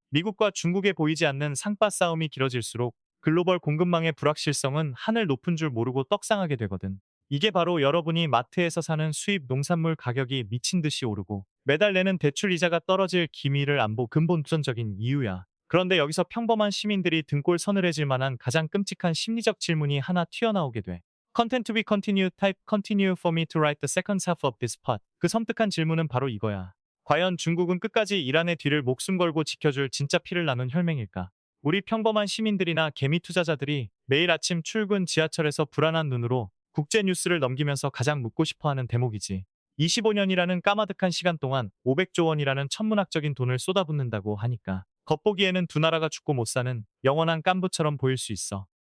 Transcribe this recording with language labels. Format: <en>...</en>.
<ko>미국과 중국에 보이지 않는 상빠 싸움이 길어질수록 글로벌 공급망의 불확실성은 하늘 높은 줄 모르고 떡상하게 되거든. 이게 바로 여러분이 마트에서 사는 수입 농산물 가격이 미친 듯이 오르고 매달 내는 대출 이자가 떨어질 기미를 안 보 근본적인 이유야. 그런데 여기서 평범한 시민들이 등골 서늘해질 만한 가장 끔찍한 심리적 질문이 하나 튀어나오게 돼.</ko> <en>Content to be continued. Type continue for me to write the second half of this part.</en> <ko>그 섬뜩한 질문은 바로 이거야. 과연 중국은 끝까지 이란의 뒤를 목숨 걸고 지켜줄 진짜 피를 나눈 혈맹일까? 우리 평범한 시민들이나 개미 투자자들이 매일 아침 출근 지하철에서 불안한 눈으로 국제 뉴스를 넘기면서 가장 묻고 싶어하는 대목이지. 25년이라는 까마득한 시간 동안 500조 원이라는 천문학적인 돈을 쏟아붓는다고 하니까 겉보기에는 두 나라가 죽고 못 사는 영원한 깐부처럼 보일 수 있어.</ko>